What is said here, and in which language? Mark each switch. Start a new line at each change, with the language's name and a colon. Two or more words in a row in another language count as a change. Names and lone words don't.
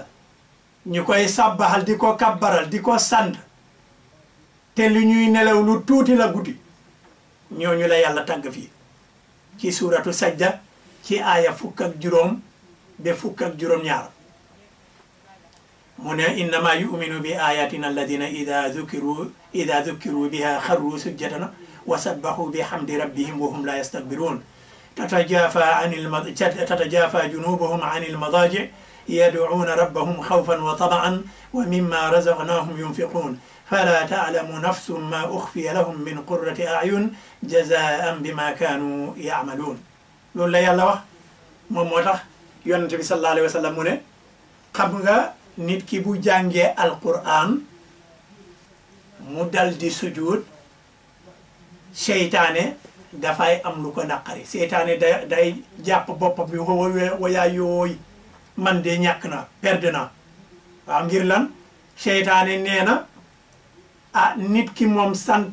Wolof: ñu koy sàbbaxal di ko kabbaral di ko sant te li ñuy nelaw lu tuuti la guddi ñooñu la yàlla tàgg fii ci
Arabic: سورة السجدة
Wolof: ci aaya 15 ba 17 mu ne
Arabic: إنما يؤمن بآياتنا الذين إذا ذكروا بها خروا سجدا وسبحوا بحمد ربهم وهم لا يستكبرون تتجافى جنوبهم عن المضاجع يدعون ربهم خوفا وطمعا ومما رزقناهم ينفقون فلا تعلم نفس ما أخفي لهم من قرة أعين جزاء بما كانوا يعملون
Wolof: loolu la yàlla wax moom moo tax yonente bi
Arabic: صلى الله عليه وسلم
Wolof: mu ne xam nga nit ki bu jàngee alquran mu dal di sujud seytaane dafay am lu ko naqari seytaane day jàpp boppam bi wayaa yooy man de ñàkk na perdre na waaw ngir lan seytaane nee na ah nit ki moom sant